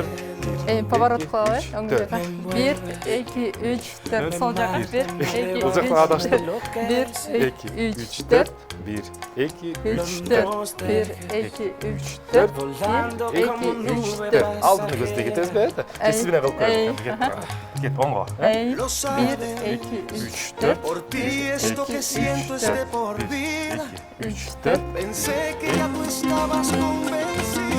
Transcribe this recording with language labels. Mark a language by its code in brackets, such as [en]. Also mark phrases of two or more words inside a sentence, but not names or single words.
[ky] Поворот кылалы, оң жака. 1, 2, 3, 4. Сол жака. 1, 2, 3, 4. 1, 2, 3, 4. 1, 2, 3, 4. 1, 2, 3, 4. 1, 2, 3, 4. Алдыны көздөй кетесизби? Сиз менен кылып коелу. Кет, оңго. 1, 2, 3, 4. [es] Por ti esto que siento es de por vida. [ky] 3, 4. [es] Pensé que ya tú estabas convencida.